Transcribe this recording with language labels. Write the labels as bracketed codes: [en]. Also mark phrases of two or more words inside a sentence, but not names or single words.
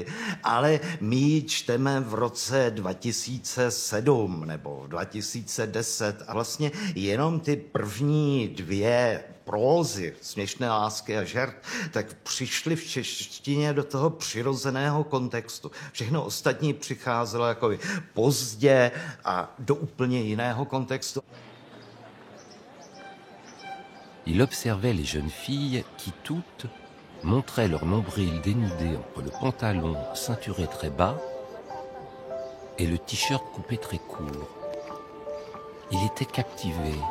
[cs] Ale my ji čteme v roce 2007 nebo 2010 a vlastně jenom ty první dvě prózy, Směšné lásky a žert, tak přišli v češtině do toho přirozeného kontextu. Všechno ostatní přicházelo jako pozdě a do úplně jiného kontextu. [fr] Il observait les jeunes filles qui toutes montraient leur nombril dénudé entre le pantalon ceinturé très bas et le t-shirt coupé très court. Il était captivé.